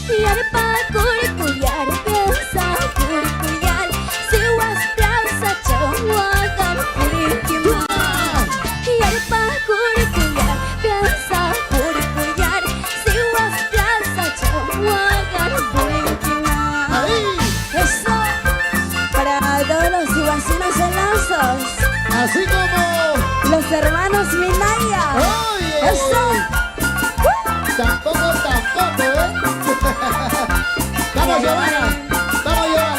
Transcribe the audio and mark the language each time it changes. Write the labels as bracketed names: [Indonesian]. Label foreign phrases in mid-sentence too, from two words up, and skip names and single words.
[Quechua] Yarpa kurikuyar, piensa kurikuyar, siwas plaza chawagan kurikimar. Yarpa kurikuyar, piensa kurikuyar, siwas plaza chawagan kurikimar. [Spanish] Eso para todos los siwasinos celosos, así como los hermanos Minaya. Eso. Tampoco, Vamos, Giovanna. Vamos, Giovanna.